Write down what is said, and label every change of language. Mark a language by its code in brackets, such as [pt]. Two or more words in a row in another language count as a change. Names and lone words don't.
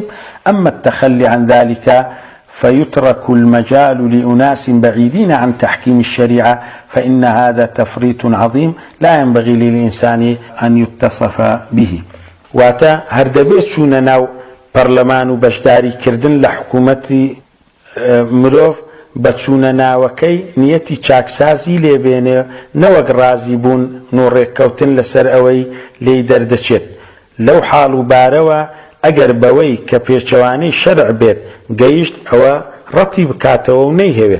[ar] أما التخلي عن ذلك فيترك المجال لأناس بعيدين عن تحكيم الشريعة، فإن هذا تفريط عظيم لا ينبغي للإنسان أن يتصف به. [ckb] واتا هەردەبێت چوونە ناو پەرلەمان و بەشداری کردن لە حکوومەتی مرۆڤ بە چوونە ناوەکەی نیەتی چاکسازی لێبێنێ، نەوەک ڕازی بوون و ڕێککەوتن لەسەر ئەوەی لێی دەردەچێت. لەو حاڵ و بارەوە ئەگەر بەوەی کە پێچەوانەی شەرع بێت گەیشت ئەوە ڕەتی بکاتەوە و نەیهەوێت.